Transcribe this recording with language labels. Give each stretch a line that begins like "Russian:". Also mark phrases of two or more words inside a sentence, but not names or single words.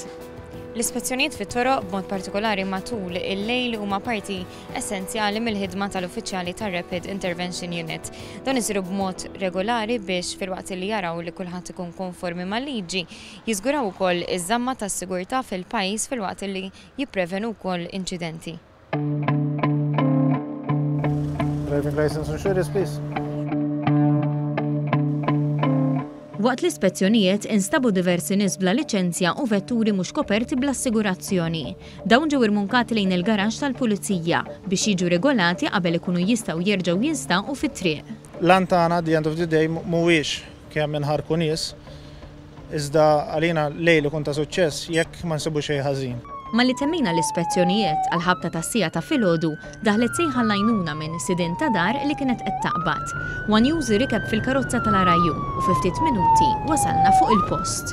Maltese: L-ispezzjonijiet fit-toroq b'mod partikolari matul il-lejl huma parti essenzjali mill-ħidma tal-uffiċjali tar-Rapid Intervention Unit. Dan isiru b'mod regolari biex filwaqt li jaraw li kulħadd ikun konformi mal-liġi, jiżguraw ukoll iż-żamma tas-sigurtà fil-pajjiż filwaqt li jipprevenu wkoll inċidenti.
English: Driving license insurance, please.
Maltese: Waqt l-ispezzjonijiet instabu diversi nies bla liċenzja u vetturi mhux koperti bl-assigurazzjoni. Dawn ġew irmunkati lejn il-garaxx tal-Pulizija biex jiġu regolati qabel ikunu jistgħu jerġgħu jinstgħu fit-triq. Lan tagħna
English: the end of the day
Maltese: mhuwiex kemm inħarku nies, iżda għalina lejl ikun ta' suċċess jekk ma nsibu xejn ħażin. Malli temmejna l-ispezzjonijiet għal-ħabta tas-sija ta' filgħodu daħlet sejħa l-għajnuna minn sidin ta' dar li kienet qed taqbad.
English: One user
Maltese: rikeb fil-karozza tal-arajju u fi ftit minuti wasalna fuq il-post.